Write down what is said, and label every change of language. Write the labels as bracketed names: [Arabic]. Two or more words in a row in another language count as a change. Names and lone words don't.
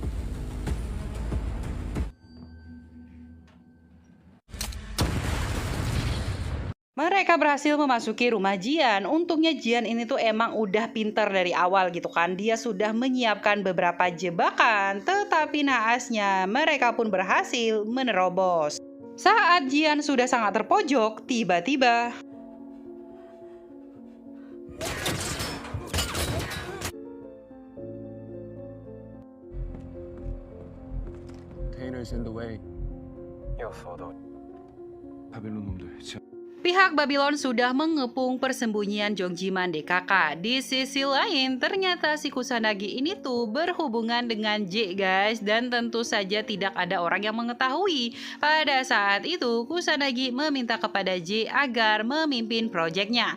[Indonesian] Mereka berhasil memasuki rumah Jian. Untungnya Jian ini tuh emang udah pinter dari awal gitu kan. Dia sudah menyiapkan beberapa jebakan, tetapi naasnya mereka pun berhasil menerobos. Saat Jian sudah sangat terpojok, tiba-tiba [English] Containers in the way. [Korean] 바빌론 놈들 [Indonesian] pihak Babylon sudah mengepung persembunyian Jongjiman DKK. Di sisi lain, ternyata si Kusanagi ini tuh berhubungan dengan J guys, dan tentu saja tidak ada orang yang mengetahui. Pada saat itu, Kusanagi meminta kepada J agar memimpin proyeknya.